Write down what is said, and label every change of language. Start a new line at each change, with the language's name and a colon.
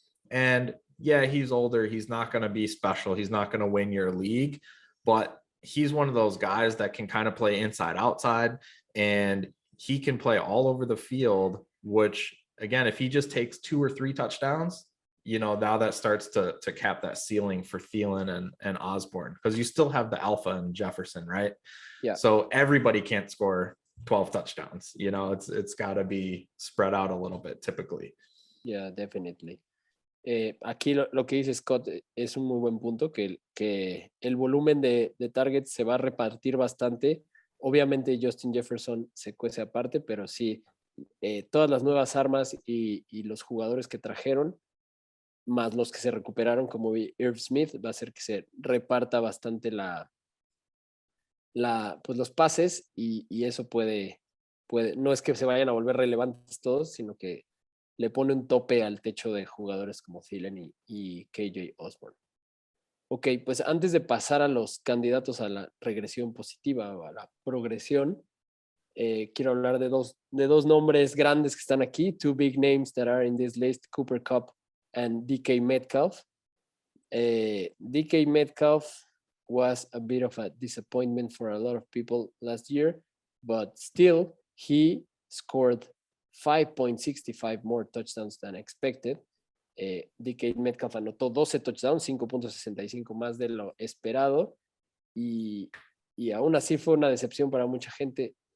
English: And yeah, he's older. He's not going to be special. He's not going to win your league, but he's one of those guys that can kind of play inside outside, and he can play all over the field, which again, if he just takes 2 or 3 touchdowns, you know, now that starts to cap that ceiling for Thielen and Osborne, because you still have the alpha and Jefferson, right? Yeah. So everybody can't score 12 touchdowns. You know, it's got to be spread out a little bit typically. Yeah, definitely.
Spanish: Aquí lo que dice Scott es un muy buen punto, que el volumen de targets se va a repartir bastante. Obviamente Justin Jefferson se cuece aparte, pero sí, todas las nuevas armas y los jugadores que trajeron, más los que se recuperaron, como Irv Smith, va a hacer que se reparta bastante pues los pases, y eso puede, no es que se vayan a volver relevantes todos, sino que le pone un tope al techo de jugadores como Thielen y KJ Osborne. Ok, pues antes de pasar a los candidatos a la regresión positiva o a la progresión, quiero hablar de dos nombres grandes que están aquí,
English: 2 big names that are in this list,
Spanish: Cooper Kupp and DK Metcalf.
English: DK Metcalf was a bit of a disappointment for a lot of people last year, but still he scored 5.65 more touchdowns than expected.
Spanish: DK Metcalf anotó 12 touchdowns, 5.65 más de lo esperado, y aún así fue una decepción para mucha gente.